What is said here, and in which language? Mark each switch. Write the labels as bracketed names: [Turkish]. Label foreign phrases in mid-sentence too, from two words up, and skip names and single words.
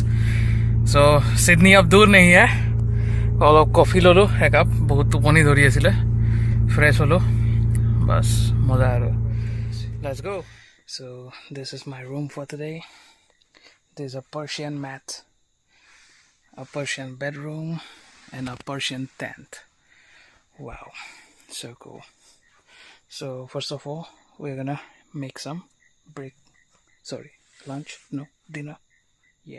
[Hindi] So Sydney अब दूर नहीं है. [Assamese] অলপ কফি ললো এক কাপ, বহুত টোপনি ধৰি আছিলে, ফ্ৰেছ হলো, বাস মজা আৰু. [English] Let's go. So this is my room for today. There's a Persian mat, a Persian bedroom, and a Persian tent. Wow, so cool. So first of all, we're gonna make some lunch, no, dinner, yeah.